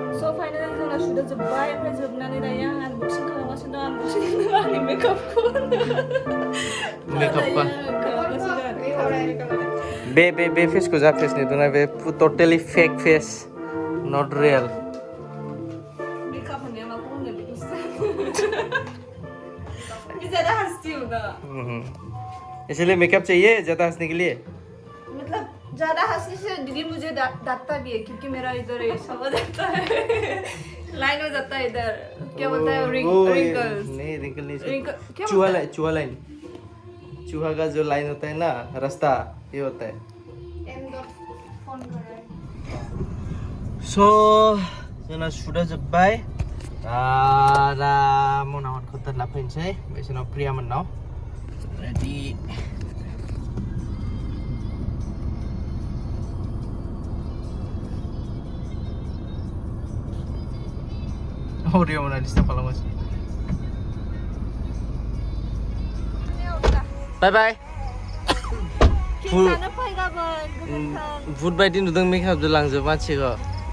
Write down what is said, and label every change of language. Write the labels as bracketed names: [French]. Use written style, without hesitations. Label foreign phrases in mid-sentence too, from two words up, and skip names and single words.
[English] So finally [Bodo] जोंना शुटआ जोब्बाय ओमफ्राय जोबनानै दायो आं आनबक्सिं खालामगासिनो दं आनबक्सिं आंनि मेकआपखौ मेकअप खालामगासिनो बे फेसखौ जा फेस नुदोंना बे [English] totally fake face not real [Bodo] मेकआप होननाया माखौ होनो बेखौसो [Hindi] ये ज़्यादा हंसती हूँ ना इसलिए मेकअप चाहिए ज्यादा हंसने के लिए मतलब ज़्यादा हंसने से दीदी मुझे डांटता भी है क्योंकि मेरा इधर ऐसा हो जाता है लाइन हो जाता है इधर क्या बोलता है रिंकल्स नहीं रिंकल नहीं रिंकल क्या चूहा लाइन चूहा का जो लाइन होता है ना रास्ता ये होता है फोन कर रहा है [Bodo] So जोंना शुटआ जोब्बाय दा मनावनखौ दोनना फैनोसै बिसोरनाव प्रियामोननाव रेडि Audio mana disturb खालामगासिनो बाय बाय जानो फै गाबोन गोजोन्थों भुट बायदि नुदों मेकआपजों लांजोब मानसिखौ